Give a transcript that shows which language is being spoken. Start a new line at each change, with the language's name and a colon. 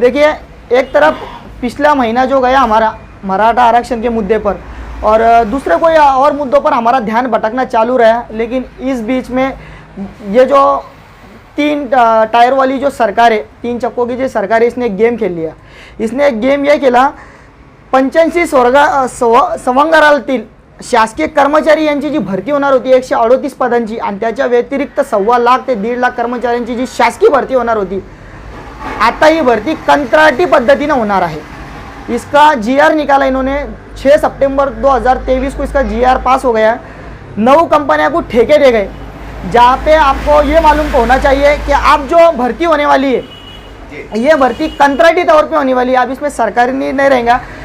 Hindi: देखिए, एक तरफ पिछला महीना जो गया हमारा मराठा आरक्षण के मुद्दे पर और दूसरे कोई और मुद्दों पर हमारा ध्यान भटकना चालू रहा, लेकिन इस बीच में ये जो 3 टायर वाली जो सरकार है, 3 चक्कों की जो सरकार है, इसने एक गेम खेल लिया। इसने एक गेम ये खेला,
Marathi: 85 सवंगरातील शासकीय कर्मचारी यांची जी भरती होणार होती 138 पदांची आणि त्याच्या व्यतिरिक्त 1.25 लाख ते 1.5 लाख कर्मचाऱ्यांची जी शासकीय भरती होणार होती, आता ही भरती कंत्राटी पद्धतीने होणार आहे।
Hindi: इसका जीआर निकाला इन्होंने 6 सितंबर 2023 को इसका जीआर पास हो गया। 9 कंपनियों को ठेके दे गए, जहाँ पे आपको ये मालूम होना चाहिए कि आप जो भर्ती होने वाली है ये भर्ती कंत्राटी तौर पे होने वाली है। अब इसमें सरकारी नहीं रहेगा।